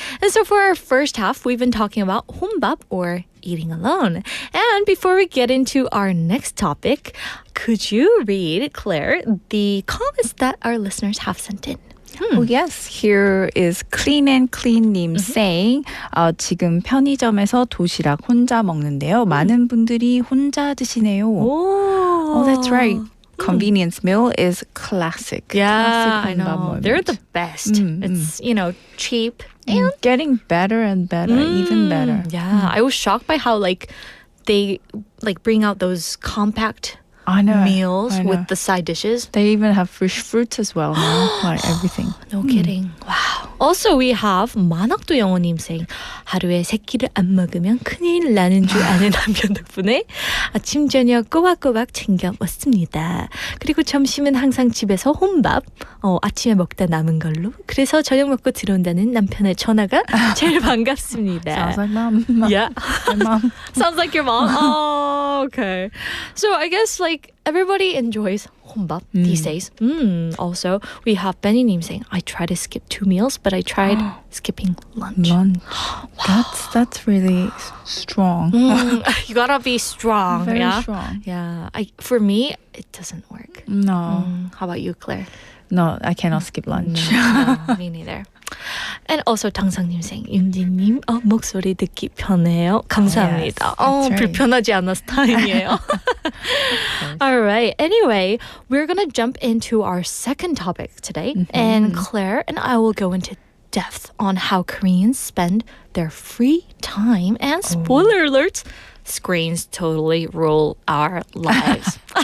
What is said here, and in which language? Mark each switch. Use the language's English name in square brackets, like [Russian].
[English] And so for our first half, we've been talking about 혼밥 or eating alone. And before we get into our next topic, could you read, Claire, the comments that our listeners have sent in? Oh, yes. Here is Clean and Clean님 saying [Korean] 지금 편의점에서 도시락 혼자 먹는데요. 많은 분들이 혼자 드시네요. [English] Oh, that's right. Convenience meal is classic. Yeah, classic I know. moment. They're the best. It's, cheap and getting better and better, even better. Yeah, I was shocked by how they bring out those compact meals with the side dishes. They even have fresh fruits as well now, like everything. No kidding. Wow. Also, we have [Korean] 만학도 영어님 saying 하루에 3끼를 안 먹으면 큰일 나는 줄 아는 남편 덕분에 아침 저녁 꼬박꼬박 챙겨 먹습니다. 그리고 점심은 항상 집에서 혼밥 아침에 먹다 남은 걸로. 그래서 저녁 먹고 들어온다는 남편의 전화가 제일 반갑습니다. [English] Sounds like mom. Yeah. My mom. Sounds like your mom. Oh, okay. So I guess everybody enjoys 혼밥 these days. Also, we have Benny-님 saying, I try to skip 2 meals, but I tried skipping lunch. That's really strong. You gotta be strong. Very yeah? strong. Yeah. For me, it doesn't work. No. How about you, Claire? No, I cannot skip lunch. No, me neither. And also 당상님 saying 윤지님 [Korean] 목소리 듣기 편해요. 감사합니다. [English] Yes, that's right. [Korean] 불편하지 않아서 다행이에요. [English] All right. Anyway, we're gonna jump into our second topic today, and Claire and I will go into depth on how Koreans spend their free time. And spoiler alerts, screens totally rule our lives.